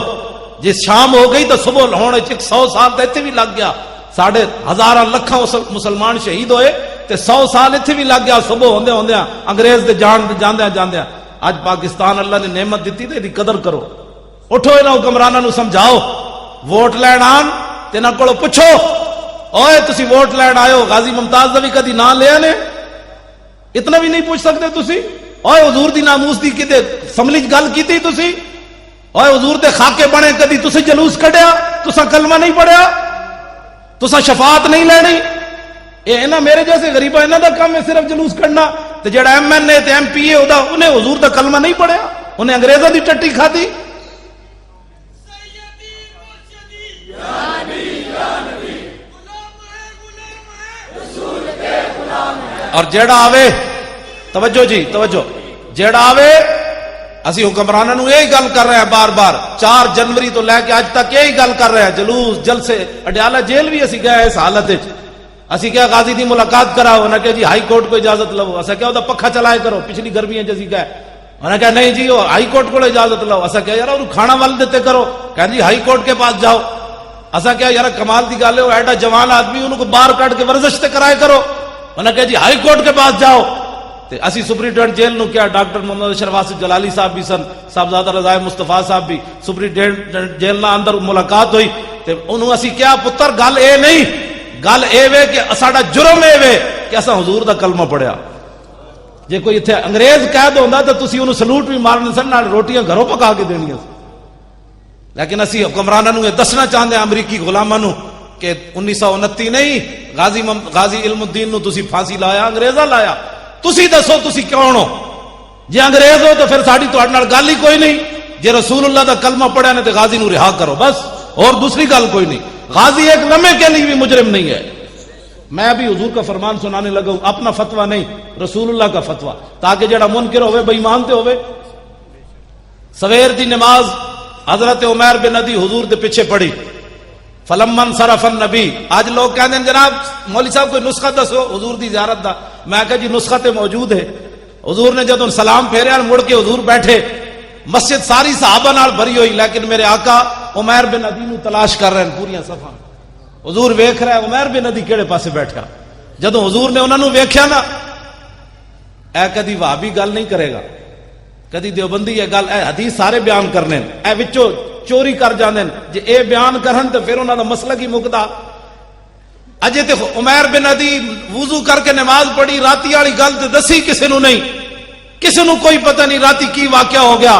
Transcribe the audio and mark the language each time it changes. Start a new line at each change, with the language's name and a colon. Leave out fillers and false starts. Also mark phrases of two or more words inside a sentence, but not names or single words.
Punjabi: جس شام ہو گئی تو صبح ہونے چ 100 سال تے ایتھے بھی لگ گیا. ساڑھے ہزاراں لکھاں مسلمان شہید ہوئے تے 100 سال ایتھے بھی لگ گیا. صبح ہوندے ہوندے انگریز دے جاندے جاندے. اج پاکستان اللہ نے نعمت دیتی تے دی قدر کرو. اٹھو انہاں حکمراناں نو سمجھاؤ, ووٹ لین آن تے نہ کولو پوچھو, اوئے تسی ووٹ لین آئے ہو, غازی ممتاز دا بھی کدی نام لیا نے؟
Urdu: اتنا بھی نہیں پوچھ سکتے تسی؟
Punjabi: اوئے حضور دی ناموس دی کتے سملی گل کیتی تسی؟ اوئے حضور دے خاکے بنے کدی تسی جلوس کڈیا؟ تسا کلمہ نہیں پڑھیا؟ تسا شفاعت نہیں لینی؟ اے نا میرے جیسے غریبہ انہاں دا کام ہے صرف جلوس کرنا. تے جڑا ایم این اے تے ایم پی اے ہودا انہیں حضور دا کلمہ نہیں پڑھیا, انہیں انگریزاں دی ٹٹی کھادی. اور جیڑا آوے, توجہ جی توجہ, جیڑا آوے اسی حکمرانوں نو یہی گل کر رہے ہیں بار بار. 4 جنوری تو لے کے آج تک یہی گل کر رہے ہیں. جلوس جلسے, اڈیالہ جیل بھی اسی گئے اس حالت وچ. اسی کیا غازی دی ملاقات کراؤ, انہاں کہ جی ہائی کورٹ کو اجازت لو. اسا کیا دا پکھا چلائے کرو, پچھلی گرمیاں جسی گئے. انہاں کہا نہیں جی ہائی کورٹ کو اجازت لو. اسا کیا یار کھانا ول دیتے کرو, کہیں جی ہائی کورٹ کے پاس جاؤ. اسا کیا یار کمال دی گل ہے, ایڈا جوان آدمی انہوں کو باہر کاٹ کے ورزش تے کرائے کرو. انہاں کہا جی ہائی کورٹ کے پاس جاؤ. تے اسی سپرنٹینڈنٹ جیل نو کیا ڈاکٹر محمد اشرف آصف جلالی صاحب بھی سن, صاحبزادہ رضا مصطفیٰ صاحب بھی, سپرنٹینڈنٹ جیل نہ اندر ملاقات ہوئی. تے انہوں اسی کیا پتر گل اے نہیں, گل اے وے کہ ساڈا جرم اے وے کہ اساں حضور دا کلمہ پڑھیا. جے کوئی ایتھے انگریز قید ہوندا تے تسی انہوں سلوٹ بھی مارنے سن, نال روٹیاں گھروں پکا کے دینیاں سن. لیکن اسی حکمراناں نو یہ دسنا چاہندے ہیں امریکی غلاماں نو کہ 1929 نہیں, غازی علم الدین نو تسی پھانسی لایا, انگریزاں لایا. تسی دسو تسی کون ہو؟ جے انگریز ہو تو پھر ساڈی تہاڈے نال گل ہی کوئی نہیں. جے رسول اللہ دا کلمہ پڑھیا نے تے غازی نو رہا کرو بس, اور دوسری گل کوئی نہیں.
Urdu: غازی ایک لمحے کے لیے بھی مجرم نہیں ہے. میں ابھی حضور کا فرمان سنانے لگا ہوں, اپنا فتویٰ نہیں, رسول اللہ کا فتویٰ, تاکہ
Punjabi: جڑا منکر ہوئے بے ایمان تے ہوئے. سویر دی نماز حضرت عمیر بن ندی حضور دے پیچھے پڑھی.
Arabic: فلمن صرف النبی.
Urdu: آج لوگ کہتے ہیں جناب مولوی صاحب کوئی نسخہ
Punjabi: دسو حضور دی زیارت دا. میں کہا جی نسخہ تے موجود ہے. حضور نے جب سلام پھیریا مڑ کے حضور بیٹھے, مسجد ساری صحابہ نال بھری ہوئی, لیکن میرے آقا عمیر بن ندی نو تلاش کر رہے ہیں پوریاں صفاں. حضور ویکھ رہا ہے عمیر بن ندی کیڑے پاسے بیٹھا. جدوں حضور نے انہاں نو ویکھیا نا, اے کدی وہابی گل نہیں کرے گا, کدی دیوبندی یہ گل, اے حدیث سارے بیان کرنے, اے وچوں چوری کر جاندے جے اے بیان کرن تے پھر انہاں دا مسئلہ کی مکدا. اجے تے عمیر بن ندی وضو کر کے نماز پڑھی, راتی والی گل تے دسی کسے نو نہیں, کسے نو کوئی پتہ نہیں راتی کی واقعہ ہو گیا.